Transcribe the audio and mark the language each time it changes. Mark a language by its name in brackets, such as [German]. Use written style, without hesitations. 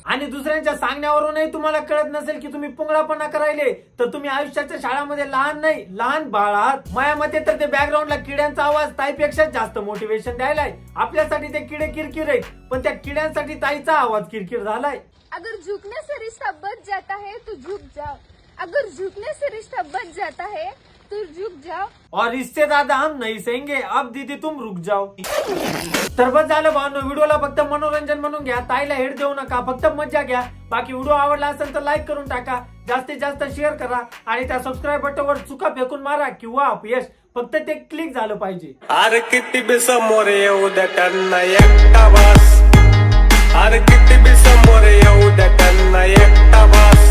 [Marathi] आणि दुसऱ्यांच्या सांगण्यावरूनही तुम्हाला कळत नसेल की तुम्ही पुंगळापणा करायले तर तुम्ही आयुष्याच्या शाळामध्ये लहान नाही लहान बाळ आहात। माझ्या मते तर ते बॅकग्राऊंडला किड्यांचा आवाज ताईपेक्षा जास्त मोटिवेशन द्यायलाय। आपल्यासाठी ते किडे किरकिर आहेत पण त्या किड्यांसाठी ताईचा आवाज किरकिर झालाय। [Hindi] अगर झुकने से रिश्ता बच जाता है तो झुक जाओ। अगर झुकने से रिश्ता बच जाता है तो झुक जाओ और इससे ज्यादा हम नहीं सहेंगे। अब दीदी तुम रुक जाओ। [Marathi] तर बस झालं भावनो व्हिडिओला फक्त मनोरंजन म्हणून घ्या। ताईला हेट देऊ नका फक्त मजा घ्या। बाकी व्हिडिओ आवडला असेल तर लाईक करून टाका जास्तीत जास्त शेअर करा आणि त्या सबस्क्राईब बटनवर चुका फेकून मारा किंवा अपयश फक्त ते क्लिक झालं पाहिजे। अरे किती बी समोर येऊ द्या त्यांना एकटा बस। अरे किती बी समोर येऊ द्या त्यांना एकटा बस।